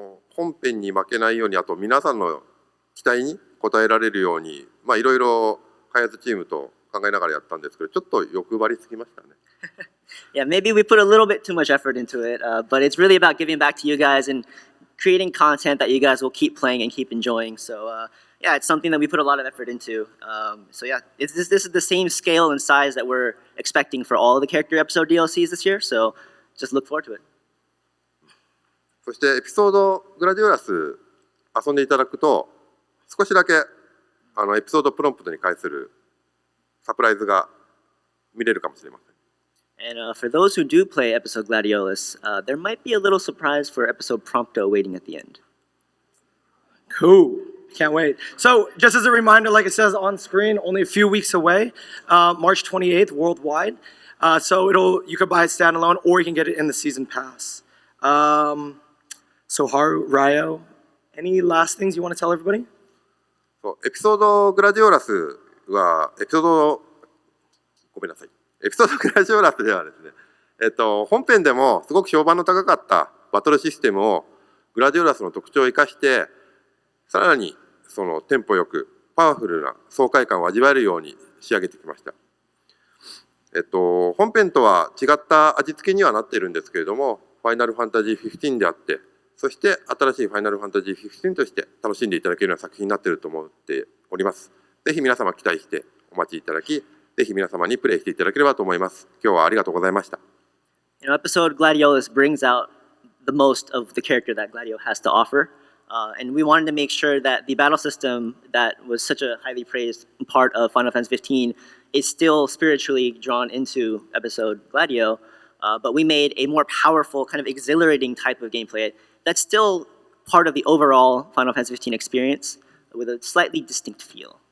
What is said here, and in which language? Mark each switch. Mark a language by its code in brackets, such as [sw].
[ja] 本編に負けないように、あと皆さんの期待に応えられるように、まあいろいろ開発チームと考えながらやったんですけど、ちょっと欲張りすぎましたね。 [en] Yeah, maybe we put a little bit too much effort into it, but it's really about giving back to you guys and creating content that you guys will keep playing and keep enjoying. So yeah, it's something that we put a lot of effort into. So yeah, this is the same scale and size that we're expecting for all the character episode DLCs this year. So just look forward to it. [ja] そしてエピソードグラディオラス遊んでいただくと、少しだけエピソードプロンプトに関するサプライズが見れるかもしれません。 [en] And for those who do play episode Gladiolus, there might be a little surprise for episode Prompto waiting at the end. Cool. Can't wait. So just as a reminder, like it says on screen, only a few weeks away, March 28th worldwide. So you could buy it standalone or you can get it in the season pass. So Haru, Ryo, any last things you want to tell everybody? [ja] そうエピソードグラディオラスはエピソードグラディオラスではですね、本編でもすごく評判の高かったバトルシステムをグラディオラスの特徴を生かしてさらにそのテンポよくパワフルな爽快感を味わえるように仕上げてきました。本編とは違った味付けにはなっているんですけれども、ファイナルファンタジー15であって、そして新しいファイナルファンタジー15として楽しんでいただけるような作品になっていると思っております。ぜひ皆様期待してお待ちいただき、ぜひ皆様にプレイしていただければと思います。今日はありがとうございました。 [en] Episode Gladiolus brings out the most of the character that Gladio has to offer. And we wanted to make sure that the battle system that was such a highly praised part of Final Fantasy 15 is still spiritually drawn into episode Gladio, but we made a more powerful, kind of exhilarating type of gameplay that's still part of the overall Final Fantasy 15 experience with a slightly distinct feel.